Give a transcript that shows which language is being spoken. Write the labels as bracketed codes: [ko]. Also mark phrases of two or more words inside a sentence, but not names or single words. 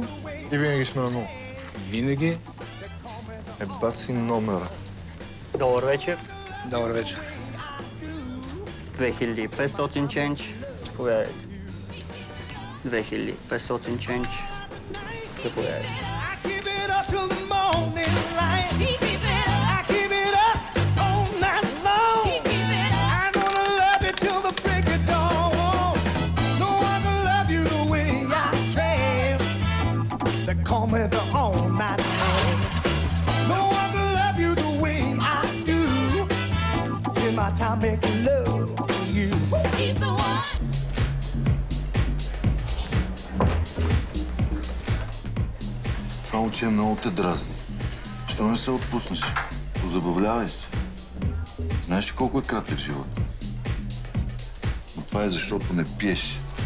[bg] И винаги сме на много. Винаги. Еба си номера. Добър вечер. Добър вечер. 2500 ченч. Заповядайте. 2500 ченч. Заповядайте. [en] Call me the all-night man. No one can love you the way I do. In my time making love to you. He's the one. [bg] Това момче много те дразни. Що не се отпуснеш? Позабавлявай се. Знаеш ли колко е кратък живот? Но това е защото не пиеш.